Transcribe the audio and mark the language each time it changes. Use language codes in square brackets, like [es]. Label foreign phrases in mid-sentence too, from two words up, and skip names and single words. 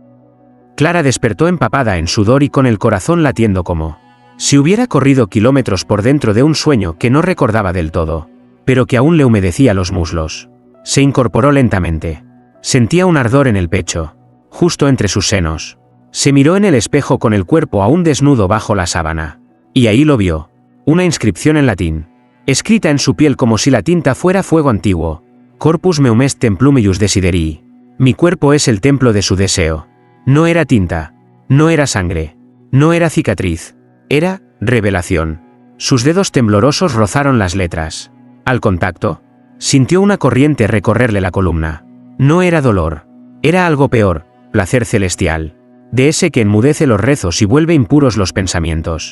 [es] Clara despertó empapada en sudor y con el corazón latiendo como si hubiera corrido kilómetros por dentro de un sueño que no recordaba del todo, pero que aún le humedecía los muslos. Se incorporó lentamente. Sentía un ardor en el pecho, justo entre sus senos. Se miró en el espejo con el cuerpo aún desnudo bajo la sábana. Y ahí lo vio. Una inscripción en latín, escrita en su piel como si la tinta fuera fuego antiguo. [la] «Corpus meum est templum eius desiderii». [es] Mi cuerpo es el templo de su deseo. No era tinta, no era sangre, no era cicatriz, era revelación. Sus dedos temblorosos rozaron las letras. Al contacto, sintió una corriente recorrerle la columna. No era dolor, era algo peor, placer celestial, de ese que enmudece los rezos y vuelve impuros los pensamientos.